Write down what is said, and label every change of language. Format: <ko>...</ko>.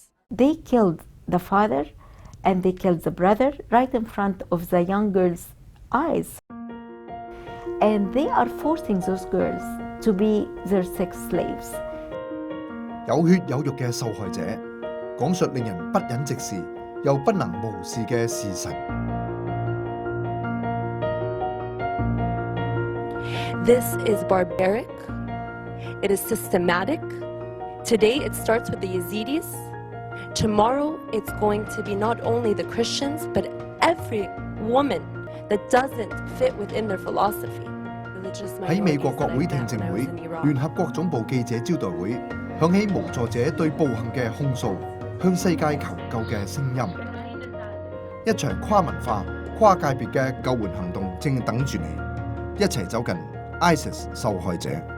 <en>They killed the father and they killed the brother right in front of the young girl's eyes. And they are forcing those girls to be their sex slaves.</en> <yue>有血有肉嘅受害者，講述令人不忍直視又不能無視嘅事實。</yue> <en>This is barbaric. It is systematic. Today it starts with the Yazidis. Tomorrow it's going to be not only the Christians, but every woman that doesn't fit within their philosophy.</en> <yue>喺美國國會聽證會，聯合國總部記者招待會，響起無助者對暴行嘅控訴，向世界求救嘅聲音。一場跨文化、跨界別嘅救援行動正等住你，一齊走近 ISIS 受害者。</yue>